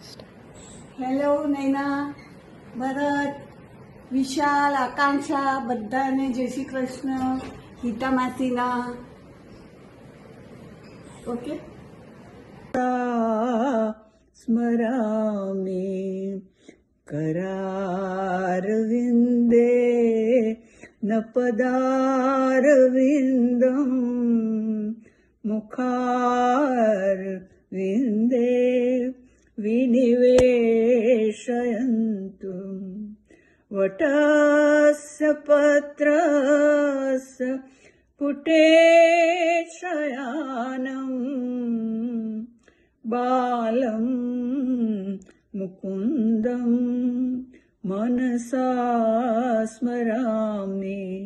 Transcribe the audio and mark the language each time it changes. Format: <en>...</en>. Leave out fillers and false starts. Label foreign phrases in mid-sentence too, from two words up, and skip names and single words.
<gu>હેલો નૈના, ભરત, વિશાલ, આકાંક્ષા, બધાને જય શ્રી કૃષ્ણ. ગીતા માસીના ઓકે.</gu> <sa>સ્મરામી करारविन्दे न पदारविन्दं मुखारविन्दे विनिवेशयन्तु वटस्य पत्रस्य पुटे शयानं बालं मुकुन्दं मनसा स्मरामि.</sa>